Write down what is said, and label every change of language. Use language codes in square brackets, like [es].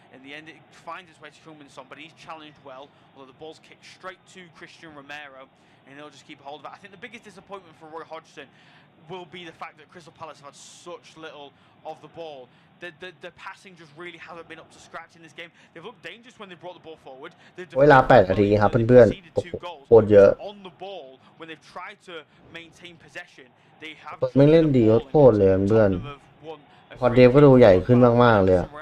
[en] In the end, it finds its way to Heung-min Son, but he's challenged well, although the ball's kicked straight to Christian Romero, and he'll just keep hold of it. I think the biggest disappointment for Roy Hodgson will be the fact that Crystal Palace have had such little of the ball. The passing just really hasn't been up to scratch in this game. They've looked dangerous when they brought the ball forward. [th] เวลา8 นาทีครับเพื่อนๆโอ้โหโคตรเยอะ [en] On the ball when they've tried to maintain possession, they have [th] ไม่เล่นดีโคตรเลยเพื่อนพอเดฟก็ดูใหญ่ขึ้นมากๆเลย